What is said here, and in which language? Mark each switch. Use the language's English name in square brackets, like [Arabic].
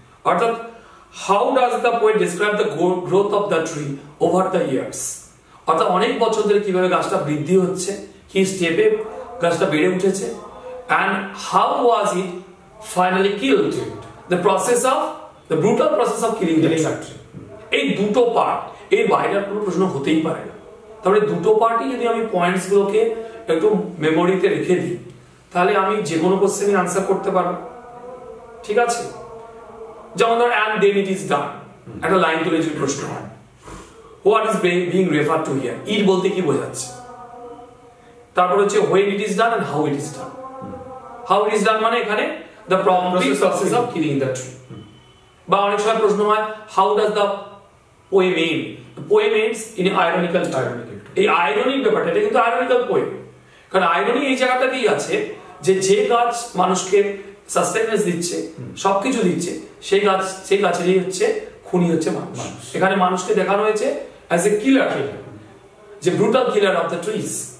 [Bangla] অর্থাৎ [English] how does the poet describe the growth of the tree over the years, [Bangla] অর্থাৎ অনেক বছর ধরে কিভাবে গাছটা বৃদ্ধি হচ্ছে, কি স্টেপে গাছটা বেড়ে উঠেছে, [English] and how was it finally killed, the process of the brutal process of killing the tree। [Bangla] এই দুটো পার্ট, এই বাইরে আর কোনো প্রশ্ন হতেই পারে না। তাহলে দুটো পার্টই যদি আমি পয়েন্টস গুলোকে একটু মেমোরিতে রেখে দিই, তাহলে আমি যে কোনো কোশ্চেনই আনসার করতে পারবো। ঠিক আছে? যেমন ধর [English] and then it is done, [Bangla] একটা লাইন তুলে যদি প্রশ্ন হয়, [English] what is being referred to here, [Bangla] it বলতে কি বোঝাচ্ছে। তারপর হচ্ছে [English] when it is done and how it is done। how it is done [Bangla] মানে এখানে [English] the process of killing the tree। [Bangla] বা অনেক সময় প্রশ্ন হয় [English] how does the poem end, the poem ends in ironical tone। [Bangla] এই আইরনিক ব্যাপারটা, এটা কিন্তু আইরনিক্যাল পোয়েম, কারণ আইরনি এই জায়গাটাতেই আছে যে গাছ মানুষকে সাস্টেনেন্স দিচ্ছে, সবকিছু দিচ্ছে, সেই গাছেরই হচ্ছে খুনি হচ্ছে মানুষ। এখানে মানুষকে দেখানো হয়েছে [English] as a killer, [Bangla] যে [English] Brutal killer of the trees.